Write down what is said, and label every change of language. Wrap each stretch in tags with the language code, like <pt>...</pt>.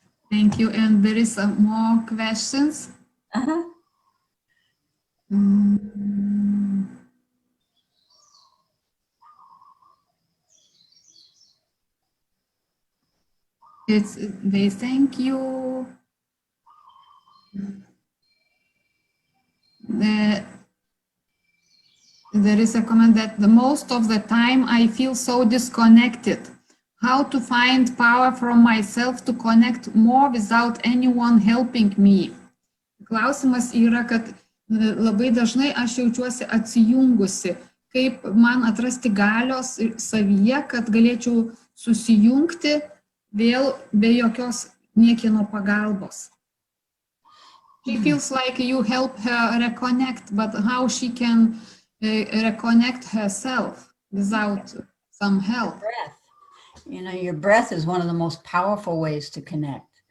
<en>Thank you. And there is more questions. Uh-huh. They thank you. There is a comment that the most of the time I feel so disconnected. How to find power from myself to connect more without anyone helping me.</en> <lt>Klausimas yra, kad labai dažnai aš jaučiuosi atsijungusi, kaip man atrasti galios savyje, kad galėčiau susijungti vėl be jokios niekieno pagalbos.</lt> <en>She feels like you help her reconnect, but how she can reconnect herself without some help? Breath. Your breath is one of the most powerful ways to connect.</en>